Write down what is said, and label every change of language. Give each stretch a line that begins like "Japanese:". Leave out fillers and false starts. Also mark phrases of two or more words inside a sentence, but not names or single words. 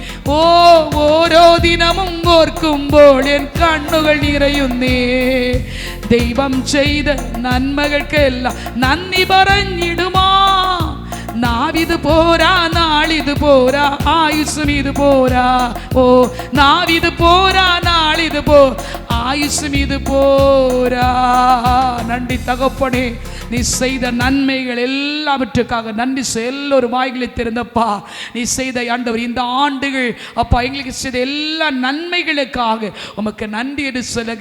Malayalam: ഓരോ ദിനവും ഓർക്കുമ്പോൾ എൻ കണ്ണുകൾ നിറയുന്നേ. ദൈവം ചെയ്ത നന്മകൾക്കെല്ലാം നന്ദി പറഞ്ഞിടുമാ. നാവിത് പോരാ, നാളിത് പോരാ, ആയുസ്സും ഇത് പോരാ. ഓ നാവിത് പോരാ, നാളിത് പോ,
Tamil: ஆயுசும் இது போரா. நன்றி தகப்பனே, நீ செய்த நன்மைகள் எல்லாவற்றுக்காக நன்றி. எல்லோரும் வாய்களை திறந்தப்பா, நீ செய்த ஆண்டவர் இந்த ஆண்டுகள் அப்பா எங்களுக்கு செய்த எல்லா நன்மைகளுக்காக உமக்கு நன்றி என்று சொல்லுங்க.